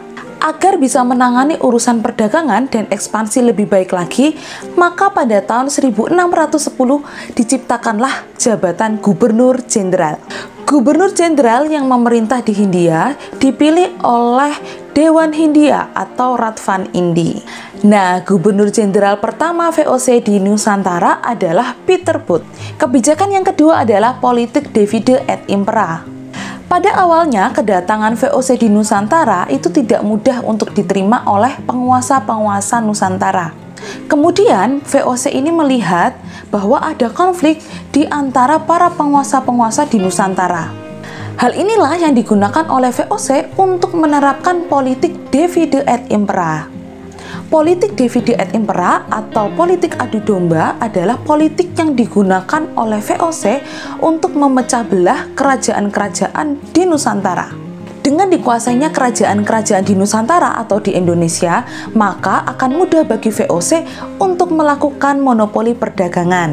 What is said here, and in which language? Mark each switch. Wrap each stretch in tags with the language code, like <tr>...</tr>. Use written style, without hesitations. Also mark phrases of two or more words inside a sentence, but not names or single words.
<id>Agar bisa menangani urusan perdagangan dan ekspansi lebih baik lagi, maka pada tahun 1610 diciptakanlah jabatan Gubernur Jenderal. Gubernur Jenderal yang memerintah di Hindia dipilih oleh Dewan Hindia atau Radvan Indi. Nah, Gubernur Jenderal pertama VOC di Nusantara adalah Pieter Both. Kebijakan yang kedua adalah politik</id> <la>divide et impera.</la> <id>Pada awalnya, kedatangan VOC di Nusantara itu tidak mudah untuk diterima oleh penguasa-penguasa Nusantara. Kemudian, VOC ini melihat bahwa ada konflik di antara para penguasa-penguasa di Nusantara. Hal inilah yang digunakan oleh VOC untuk menerapkan politik</id> <la>divide et impera.</la> <id>Politik</id> <la>divide et impera</la> <id>atau politik adu domba adalah politik yang digunakan oleh VOC untuk memecah belah kerajaan-kerajaan di Nusantara. Dengan dikuasainya kerajaan-kerajaan di Nusantara atau di Indonesia, maka akan mudah bagi VOC untuk melakukan monopoli perdagangan.</id>